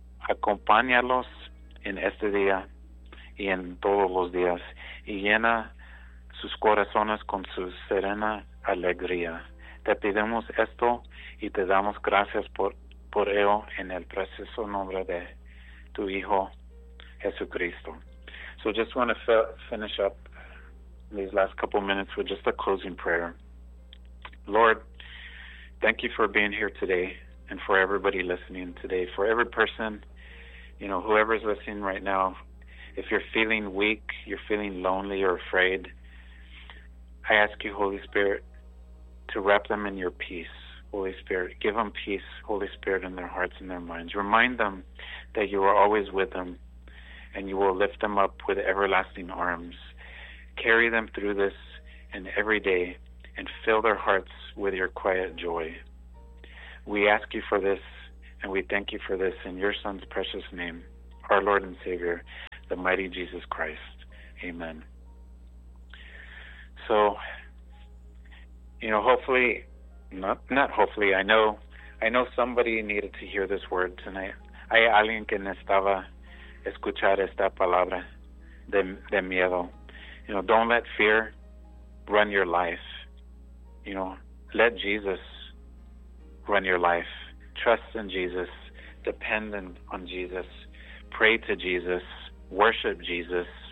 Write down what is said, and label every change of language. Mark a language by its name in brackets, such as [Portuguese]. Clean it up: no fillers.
[Spanish] Acompáñalos en este día y en todos los días, y llena sus corazones con su serena alegría. Te pedimos esto y te damos gracias por ello en el precioso nombre de tu Hijo Jesucristo. [English] So just want to finish up these last couple minutes with just a closing prayer. Lord, thank you for being here today and for everybody listening today. For every person, you know, whoever's listening right now, if you're feeling weak, you're feeling lonely or afraid, I ask you, Holy Spirit, to wrap them in your peace. Holy Spirit, give them peace, Holy Spirit, in their hearts and their minds. Remind them that you are always with them and you will lift them up with everlasting arms. Carry them through this and every day and fill their hearts with your quiet joy. We ask you for this, and we thank you for this in your Son's precious name, our Lord and Savior, the mighty Jesus Christ. Amen. So, you know, hopefully, not hopefully, I know somebody needed to hear this word tonight. [Spanish] Hay alguien que necesitaba escuchar esta palabra de miedo. [English] You know, don't let fear run your life. You know, let Jesus run your life. Trust in Jesus. Depend on Jesus. Pray to Jesus. Worship Jesus.